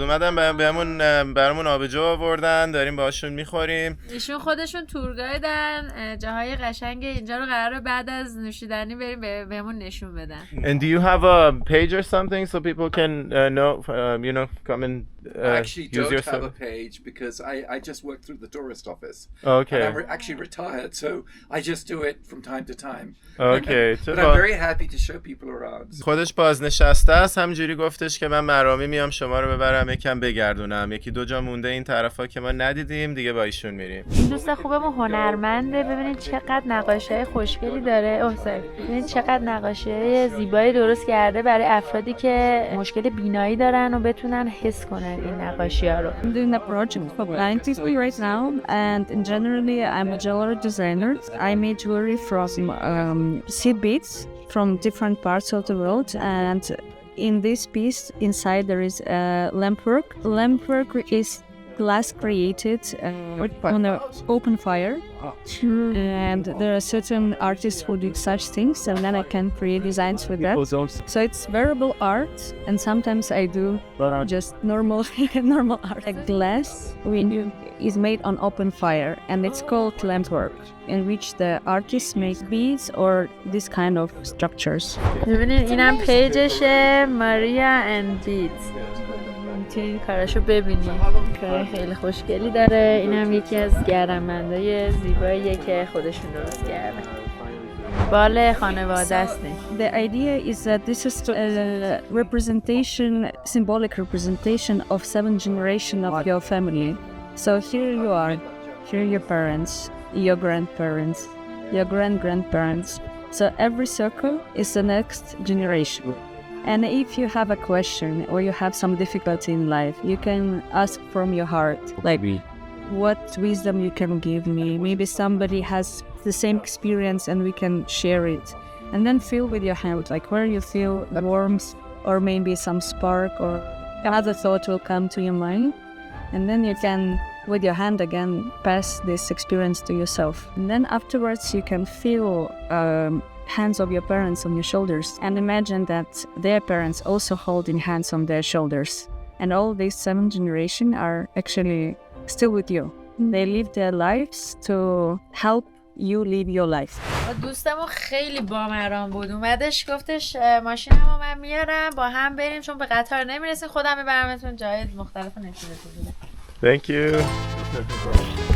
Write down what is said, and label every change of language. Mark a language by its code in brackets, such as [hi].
[fa] اومدن برامون آبجو آوردن، داریم باهاشون میخوریم. ایشون خودشون تورگایدن، جاهای قشنگ اینجا رو قراره بعد از نوشیدنی بریم بهمون نشون بدن. [en] And do you have a page or something so people can know, come and I actually use don't your have a page because I just work through the tourist office. Okay. And I'm actually retired, so I just do it from time to time. Okay. But I'm very happy to show people around. [fa] خودش بازنشسته است، همجوری گفتش که من مرامی میام شما رو ببرم یکم بگردونم. یکی دو جا مونده این طرفا که ما ندیدیم دیگه با ایشون میریم. این دوست خوبمون هنرمنده. ببینید چقدر نقاشی‌های خوشگلی داره. ببینید چقدر نقاشی‌های زیبایی درست کرده برای افرادی که مشکل بینایی دارن و بتونن حس کنن این نقاشی‌ها رو. [en] I'm doing a project for blind people right now, and generally I'm a jewelry designer. I made jewelry from seed beads from different parts of the world, and in this piece inside there is a lampwork. Lampwork is glass created on an open fire. And there are certain artists who do such things, and then I can create designs with that. So it's wearable art, and sometimes I do just normal art. Like glass is made on open fire, and it's called lamp work, in which the artists make beads or this kind of structures. [fa] ببینید اینم پیجشه ماریا اند بیدز، میتونید کاراشو ببینید، کار خیلی خوشگلی داره. اینم یکی از گردنبندای زیباییه که خودشون درست کرده. بال خانواده است. [en] The idea is that this is a representation, symbolic representation of 7 generations of your family. So here you are, here are your parents, your grandparents, your grandparents. So every circle is the next generation. And if you have a question or you have some difficulty in life, you can ask from your heart, like what wisdom you can give me. Maybe somebody has the same experience and we can share it. And then feel with your hand, like where you feel warmth or maybe some spark or another thought will come to your mind. And then you can, with your hand again, pass this experience to yourself. And then afterwards you can feel hands of your parents on your shoulders and imagine that their parents also holding hands on their shoulders. And all these 7 generations are actually still with you. They live their lives to help you live your life. [fa] دوستمون خیلی بامران بود، اومدش گفتش ماشینمو من میارم با هم بریم چون به قطار نمیرسیم، خودم میبرمتون جای مختلف نشونتون میدم. [en] Thank you.